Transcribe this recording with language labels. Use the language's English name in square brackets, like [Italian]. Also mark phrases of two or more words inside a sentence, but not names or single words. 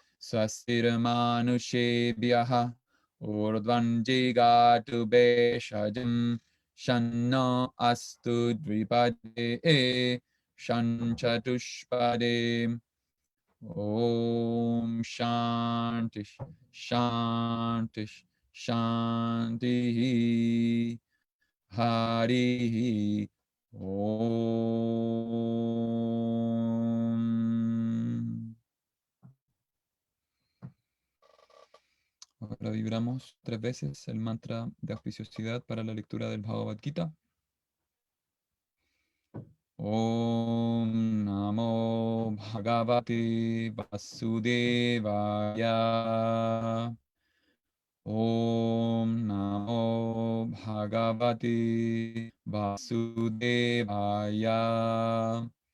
[Sanskrit] Swastirmanushebhyaha Urdvanjigatu Beshajam Shanno Astu Dvipade Shanchatushpade Om Shanti Shanti Shanti Hari Om. [Spanish] Ahora vibramos 3 veces el mantra de auspiciosidad para la lectura del Bhagavad Gita. [Sanskrit] Om Namo Bhagavate Vasudevaya. Om Namo Bhagavate Vasudevaya.